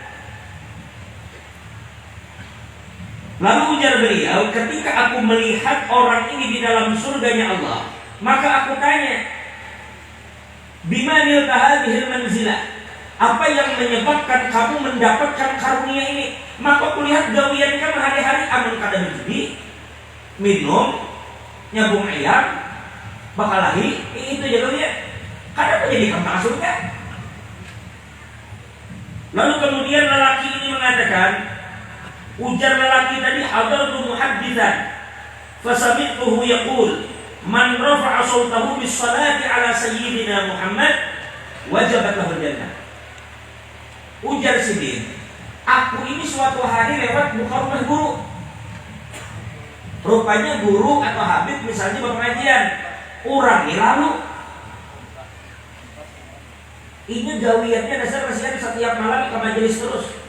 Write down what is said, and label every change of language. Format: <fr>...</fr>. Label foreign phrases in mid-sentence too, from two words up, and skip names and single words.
<bjn>Lalu ujar beliau, ketika aku melihat orang ini di dalam surganya Allah, maka aku tanya,</bjn> <ar>بم نلت هذه المنزلة,</ar> <bjn>apa yang menyebabkan kamu mendapatkan karunia ini? Maka kulihat gawian kamu hari-hari aman kada berjudi, minum, nyabung ayam, bakalahi, itu jadinya. Kada menjadi kantang surga. Lalu kemudian lelaki ini mengatakan, ujar lelaki tadi,</bjn> <ar>حضرت محدثا فسمعته يقول من رفع صوته بالصلاة على سيدنا محمد وجبت له الجنة.</ar> <bjn>Ujar Sidin, aku ini suatu hari lewat buka rumah guru. Rupanya guru atau habib misalnya berpengajian, orangnya lalu ini gawiannya dasar kasihan setiap malam ke majelis terus.</bjn>